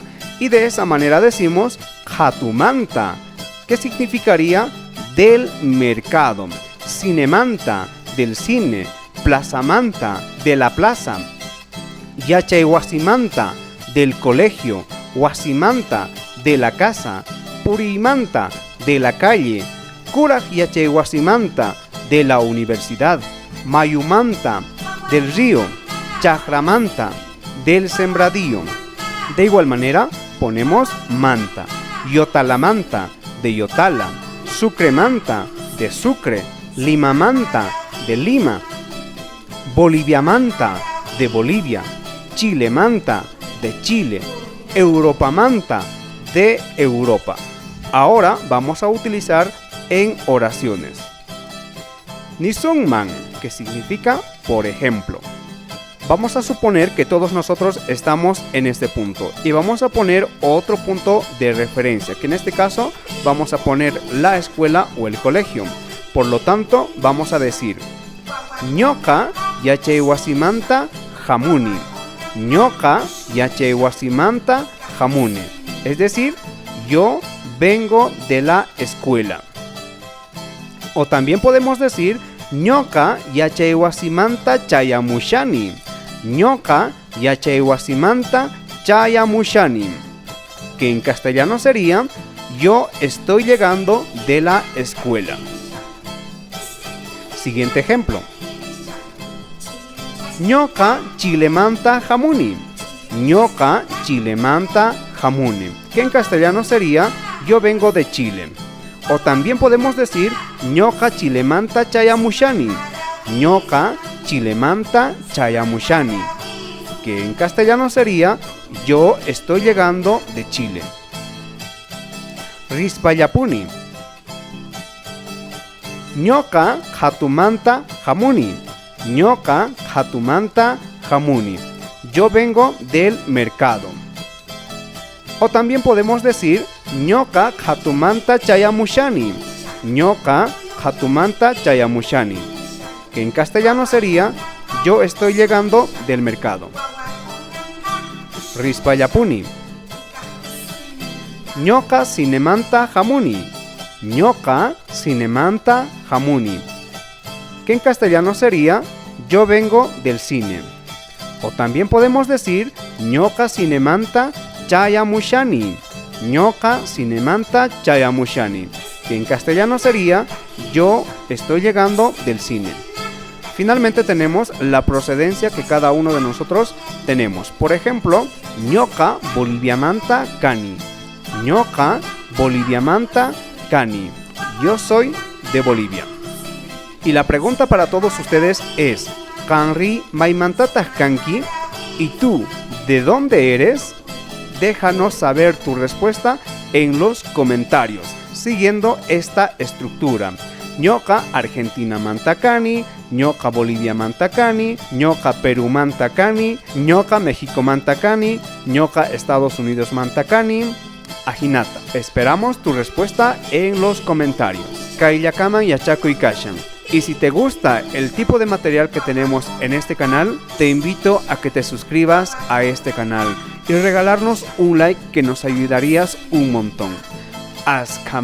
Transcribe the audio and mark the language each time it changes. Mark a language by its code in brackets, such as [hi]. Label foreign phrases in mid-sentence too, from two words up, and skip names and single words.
[es] Y de esa manera decimos hatumanta, que significaría del mercado, cinemanta, del cine, plazamanta, de la plaza, yachayhuasimanta, del colegio, huasimanta, de la casa, purimanta, de la calle, [qu] kuraj yachayhuasimanta, [es] de la universidad, mayumanta, del río, chajramanta, del sembradío. De igual manera, ponemos manta, yotalamanta, de Yotala, sucremanta, de Sucre, limamanta, de Lima, boliviamanta, de Bolivia, chilemanta, de Chile, europamanta, de Europa. Ahora vamos a utilizar en oraciones. Nisungman, que significa por ejemplo. Vamos a suponer que todos nosotros estamos en este punto y vamos a poner otro punto de referencia, que en este caso vamos a poner la escuela o el colegio. Por lo tanto, vamos a decir [qu] ñoqa yachayhuasimanta hamuni. Ñoqa yachayhuasimanta hamuni. [es] Es decir, yo vengo de la escuela. O también podemos decir [qu] ñoqa yachayhuasimanta chayamushani. Ñoqa yachayhuasimanta chayamushani, [es] que en castellano sería yo estoy llegando de la escuela. Siguiente ejemplo. [qu] Ñoqa chilemanta hamuni. Ñoqa chilemanta hamuni, [es] que en castellano sería yo vengo de Chile. O también podemos decir [qu] ñoqa chilemanta chayamushani. Ñoqa chilemanta chayamushani, [es] que en castellano sería yo estoy llegando de Chile. [qu] Rispayapuni. Ñoka hatumanta hamuni. Ñoka hatumanta hamuni. [es] Yo vengo del mercado. O también podemos decir [qu] Ñoka hatumanta chayamushani. Ñoka hatumanta chayamushani, [es] que en castellano sería yo estoy llegando del mercado. [qu] Rispayapuni. Ñoka sinemanta hamuni. Ñoka sinemanta hamuni, [es] que en castellano sería yo vengo del cine. O también podemos decir [qu] Ñoka sinemanta chayamushani. Ñoka sinemanta chayamushani, [es] que en castellano sería yo estoy llegando del cine. Finalmente tenemos la procedencia que cada uno de nosotros tenemos. Por ejemplo, [qu] Ñoka boliviamanta cani. Ñoka boliviamanta cani. [es] Yo soy de Bolivia. Y la pregunta para todos ustedes es, [qu] ¿Kanri maimantatas kanki? [es] ¿Y tú, de dónde eres? Déjanos saber tu respuesta en los comentarios, siguiendo esta estructura. [qu] Ñoka Argentina mantacani, Ñoka Bolivia mantacani, Ñoka Perú mantacani, Ñoka México mantacani, Ñoka Estados Unidos mantacani, Ajinata. [es] Esperamos tu respuesta en los comentarios. [qu] Kaillakaman Yachaku y Kashan. [es] Y si te gusta el tipo de material que tenemos en este canal, te invito a que te suscribas a este canal y regalarnos un like que nos ayudarías un montón.